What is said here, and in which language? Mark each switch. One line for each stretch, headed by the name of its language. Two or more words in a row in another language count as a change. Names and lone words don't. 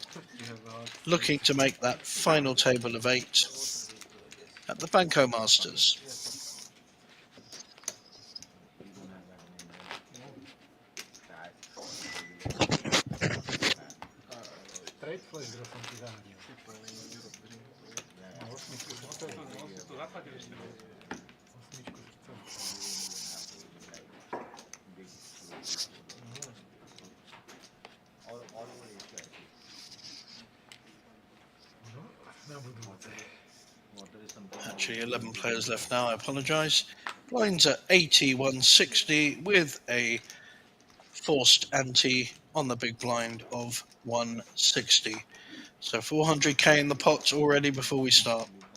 English: You have a hard looking to make that final table of 8 at the Banco Masters. straight flush draw from Tivani.
Slovak: No, osmičku No srdce. on si to zaplatil ešte. Osmičku srdce.
English: All over Asia.
Slovak: No, na budúce.
English: Water is something. Actually, 11 players left now. I apologise. Blinds at 80-160 with a forced ante on the big blind of 160. So 400k in the pots already before we start.